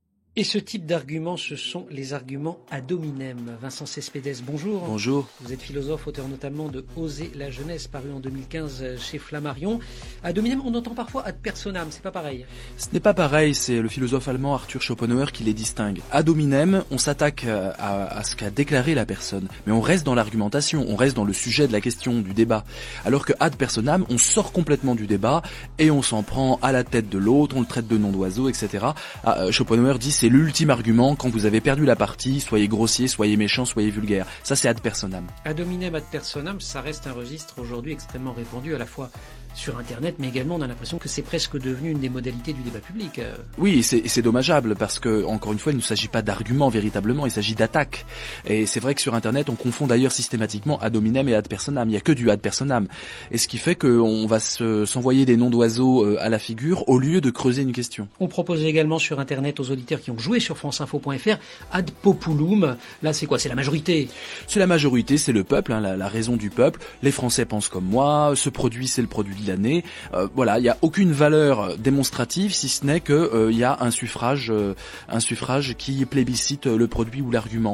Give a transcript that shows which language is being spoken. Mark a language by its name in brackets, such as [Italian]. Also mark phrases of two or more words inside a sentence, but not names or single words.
[French] Et ce type d'arguments, ce sont les arguments [Latin] ad hominem. [French] Vincent Cespedes, bonjour. Bonjour. Vous êtes philosophe, auteur notamment de Oser la jeunesse, paru en 2015 chez Flammarion. [Latin] Ad hominem, [French] on entend parfois [Latin] ad personam, [French] c'est pas pareil. Ce n'est pas pareil, c'est le philosophe allemand Arthur Schopenhauer qui les distingue. [Latin] Ad hominem, [French] on s'attaque à ce qu'a déclaré la personne, mais on reste dans l'argumentation, on reste dans le sujet de la question, du débat. Alors que [Latin] ad personam, [French] on sort complètement du débat et on s'en prend à la tête de l'autre, on le traite de nom d'oiseau, etc. Schopenhauer dit c'est l'ultime argument, quand vous avez perdu la partie, soyez grossier, soyez méchant, soyez vulgaire. Ça c'est [Latin] ad personam. Ad hominem, ad personam, [French] ça reste un registre aujourd'hui extrêmement répandu à la fois sur Internet, mais également on a l'impression que c'est presque devenu une des modalités du débat public. Oui, c'est dommageable parce que, encore une fois, il ne s'agit pas d'arguments véritablement, il s'agit d'attaques. Et c'est vrai que sur Internet, on confond d'ailleurs systématiquement [Latin] ad hominem [French] et [Latin] ad personam. [French] Il n'y a que du [Latin] ad personam. [French] Et ce qui fait qu'on va s'envoyer des noms d'oiseaux à la figure au lieu de creuser une question. On propose également sur Internet aux auditeurs qui ont joué sur franceinfo.fr [Latin] ad populum. [French] Là, c'est quoi? C'est la majorité? C'est la majorité, c'est le peuple, hein, la raison du peuple. Les Français pensent comme moi, ce produit, c'est le produit de l'année. Voilà, il n'y a aucune valeur démonstrative si ce n'est que il y a un suffrage qui plébiscite le produit ou l'argument.